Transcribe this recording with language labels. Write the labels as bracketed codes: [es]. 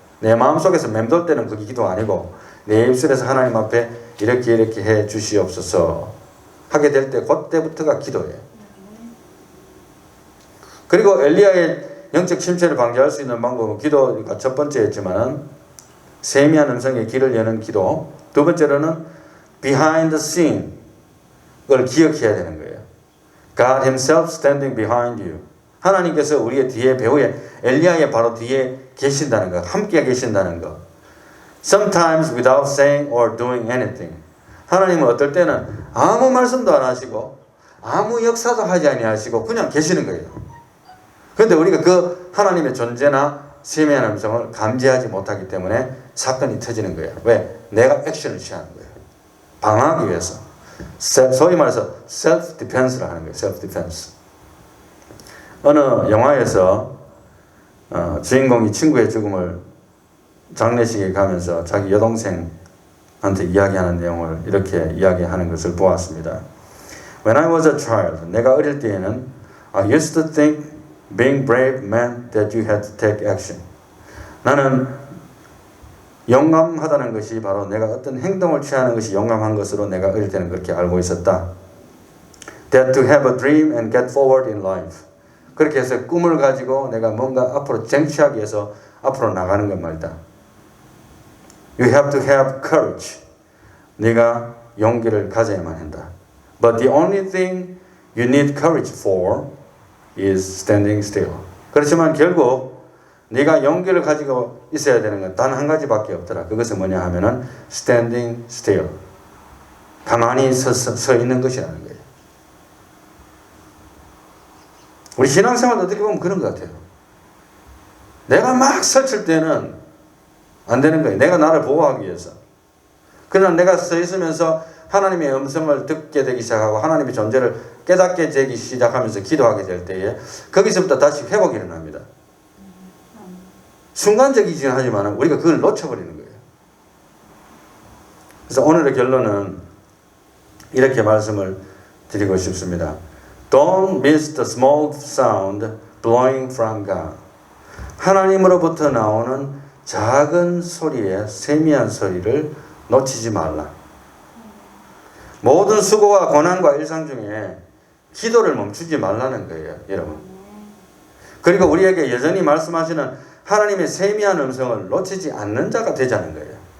[ko] 내 마음속에서 맴돌 때는 그게 기도가 아니고 내 입술에서 하나님 앞에 이렇게 해 주시옵소서 하게 될 때 그때부터가 기도예요. 그리고 엘리야의 영적 침체를 방지할 수 있는 방법은 기도가 첫 번째였지만은 세미한 음성에 귀를 여는 기도, 두 번째로는 [en] behind the scene [ko] 을 기억해야 되는 거예요. [en] God himself standing behind you. [ko] 하나님께서 우리의 뒤에, 배후에, 엘리야의 바로 뒤에 계신다는 것, 함께 계신다는 것. [en] Sometimes without saying or doing anything. [ko] 하나님은 어떨 때는 아무 말씀도 안 하시고 아무 역사도 하지 아니하시고 그냥 계시는 거예요. 그런데 우리가 그 하나님의 존재나 세미한 음성을 감지하지 못하기 때문에 사건이 터지는 거예요. 왜? 내가 액션을 취하는 거예요. 방어하기 위해서. 소위 말해서 self defense를 하는 거예요. [en] self defense. [ko] 어느 영화에서 주인공이 친구의 죽음을 장례식에 가면서 자기 여동생한테 이야기하는 내용을 이렇게 이야기하는 것을 보았습니다. [en] When I was a child, [ko] 내가 어릴 때에는 [en] I used to think being brave meant that you had to take action. [ko] 나는 용감하다는 것이 바로 내가 어떤 행동을 취하는 것이 용감한 것으로 내가 어릴 때는 그렇게 알고 있었다. [en] That to have a dream and get forward in life. [ko] 그렇게 해서 꿈을 가지고 내가 뭔가 앞으로 쟁취하기 위해서 앞으로 나가는 것 말이다. [en] You have to have courage. [ko] 네가 용기를 가져야만 한다. [en] But the only thing you need courage for is standing still. [ko] 그렇지만 결국 네가 용기를 가지고 있어야 되는 건 단 한 가지밖에 없더라. 그것은 뭐냐 하면은 [en] standing still. [ko] 가만히 서 있는 것이라는 거예요. 우리 신앙생활도 어떻게 보면 그런 것 같아요. 내가 막 설칠 때는 안 되는 거예요. 내가 나를 보호하기 위해서. 그러나 내가 서 있으면서 하나님의 음성을 듣게 되기 시작하고 하나님의 존재를 깨닫게 되기 시작하면서 기도하게 될 때에 거기서부터 다시 회복이 일어납니다. 순간적이긴 하지만 우리가 그걸 놓쳐버리는 거예요. 그래서 오늘의 결론은 이렇게 말씀을 드리고 싶습니다. [en] Don't miss the small sound blowing from God. [ko] 하나님으로부터 나오는 작은 소리의 세미한 소리를 놓치지 말라. 모든 수고와 고난과 일상 중에 기도를 멈추지 말라는 거예요, 여러분. 그리고 우리에게 여전히 말씀하시는 하나님의 세미한 음성을 놓치지 않는 자가 되자는 거예요.